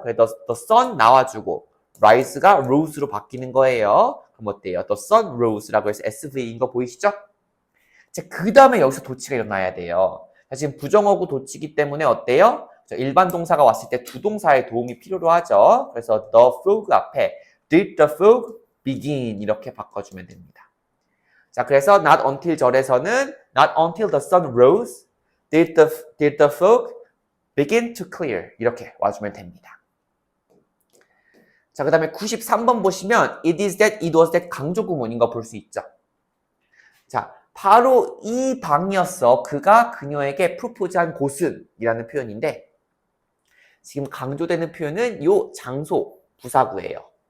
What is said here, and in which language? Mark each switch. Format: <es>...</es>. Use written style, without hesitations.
<ko>그래서 the sun 나와주고 rise가 rose로 바뀌는 거예요. 그럼 어때요?</ko> <en>The sun rose</en> <ko>라고 해서 SV인 거 보이시죠? 자, 그 다음에 여기서 도치가 일어나야 돼요. 자, 지금 부정어구 도치기 때문에 어때요? 일반 동사가 왔을 때 두 동사의 도움이 필요로 하죠. 그래서 the fog 앞에 did the fog begin 이렇게 바꿔주면 됩니다. 자, 그래서</ko> <en>not until</en> <ko>절에서는</ko> <en>not until the sun rose did the fog begin to clear</en> <ko>이렇게 와주면 됩니다. 자, 그 다음에 93번 보시면 it is that, it was that 강조 구문인 거 볼 수 있죠. 자, 바로 이 방이었어. 그가 그녀에게 프로포즈한 곳은 이라는 표현인데 지금 강조되는 표현은 요 장소 부사구예요.</ko>